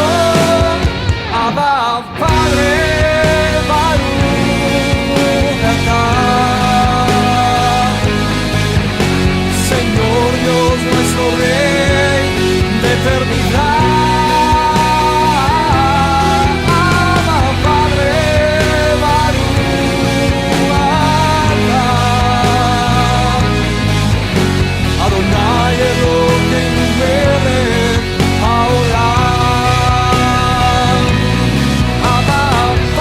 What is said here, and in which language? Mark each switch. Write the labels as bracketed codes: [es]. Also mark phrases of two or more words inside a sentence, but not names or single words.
[es] Abba, Padre, [he] ברוך אתה. [es] Señor Dios, nuestro Rey de eternidad. Abba, Padre, [he] ברוך אתה. אדוני אלוהינו מלך העולם. [es] Abba,